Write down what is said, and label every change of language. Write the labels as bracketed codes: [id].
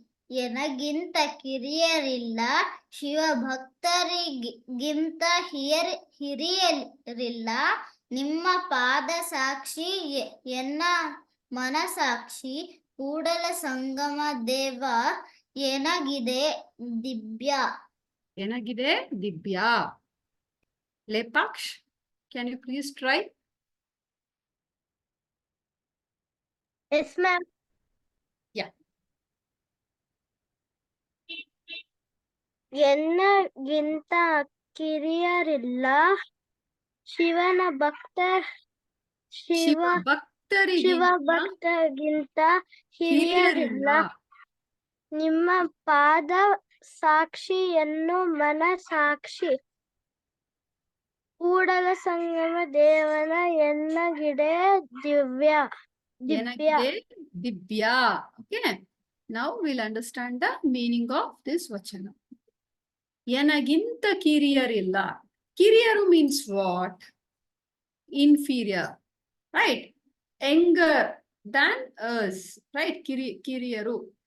[kn] ಎನಗಿಂತ ಕಿರಿಯರಿಲ್ಲ ಶಿವ ಭಕ್ತರಿಗಿಂತ ಹಿರಿಯರಿಲ್ಲ ನಿಮ್ಮ ಪಾದ ಸಾಕ್ಷಿ ಎನ್ನ ಮನಸಾಕ್ಷಿ ಕೂಡಲ ಸಂಗಮ ದೇವ ಎನಗಿದೆ ದಿವ್ಯ. Yenagide dibya. [en] Lepaksh, can you please try? Yes, ma'am. Yeah. [kn] ಎನ್ನಗಿಂತ ಕಿರಿಯರಿಲ್ಲ ಶಿವನ ಶಿವ ಭಕ್ತರಿಗಿಂತ ಹಿರಿಯರಿಲ್ಲ ನಿಮ್ಮ ಪಾದ ಸಾಕ್ಷಿ ಎನ್ನು ಮನ ಸಾಕ್ಷಿ ಕೂಡಲ ಸಂಗಮ ದೇವನ ಎನ್ನಗಿದೆ ದಿವ್ಯ. Dibya. [en] Okay. Now we'll understand the meaning of this Vachana. [kn] Yenaginta kiriyarilla. [en] Kiriyaru means what? Inferior. Right? Younger than us. Right? Kiriyaru.